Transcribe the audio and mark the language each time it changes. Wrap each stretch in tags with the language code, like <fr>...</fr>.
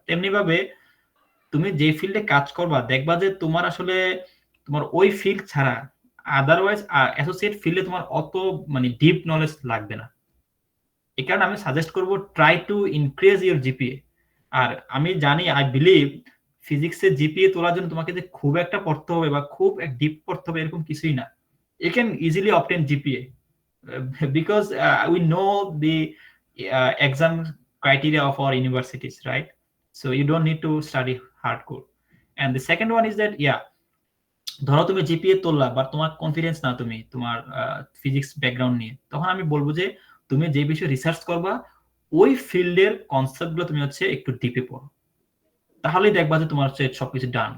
<bn>তেমনি ভাবে তুমি যে ফিল্ডে কাজ করবা, দেখবা যে তোমার আসলে তোমার ওই ফিল্ড ছাড়া আদারওয়াইজ অ্যাসোসিয়েট ফিল্ডে তোমার অত মানে ডিপ নলেজ লাগবে না। এই কারণে আমি সাজেস্ট করব,</bn> <en>Try to increase your GPA.</en> <bn>আর আমি জানি,</bn> <en>I believe</en> <bn>ফিজিক্সে জিপিএ তোলার জন্য তোমাকে যে খুব একটা পড়তে হবে বা খুব ডিপ পড়তে হবে এরকম কিছুই না।</bn> <en>You can easily obtain GPA because we know the exam criteria of our universities, right? So you don't need to study hardcore. And the second one is that, yeah,</en> <bn>ধরো তুমি জিপিএ তুললা বা তোমার confidence না তুমি তোমার physics background নিয়ে, তখন আমি বলবো যে তুমি যে বিষয়ে রিসার্চ করবা ওই ফিল্ডের কনসেপ্ট গুলো তুমি হচ্ছে একটু ডিপে পড়ো, তাহলেই দেখবা যে তোমার হচ্ছে সবকিছু ডান।</bn>